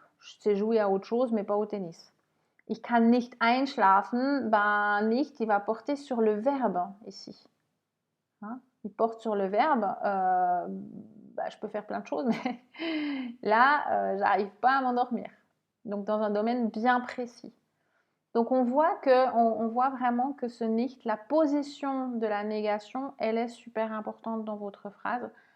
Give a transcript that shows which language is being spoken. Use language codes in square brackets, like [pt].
[fr] Je sais jouer à autre chose, mais pas au tennis. [de] Ich kann nicht einschlafen. [fr] Ben, nicht, il va porter sur le verbe ici. Hein? Il porte sur le verbe. Ben, je peux faire plein de choses, mais là, j'arrive pas à m'endormir. Donc, dans un domaine bien précis. Donc, on voit vraiment que ce nicht, la position de la négation, elle est super importante dans votre phrase.